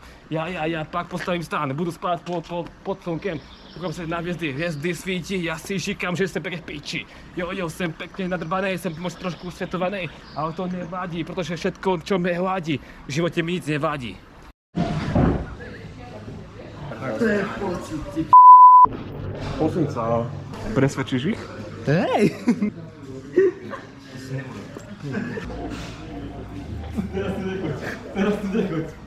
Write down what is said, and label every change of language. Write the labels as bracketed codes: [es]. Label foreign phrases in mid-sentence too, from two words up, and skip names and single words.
[cs] Já pak postavím stán, budu spát pod slunkem, koukám se na hvězdy, hvězdy svítí, já si říkám, že jsem pěkně v píči. Jo, jsem pěkně nadrbaný, jsem možná trošku světovaný, ale to nevadí, protože [sk] všetko, čo [cs] mě hladí, v životě mi nic nevadí. To je pocit, ty [sk] Prosím sa, presvedčíš ich? Hej! Teraz tu nechoď.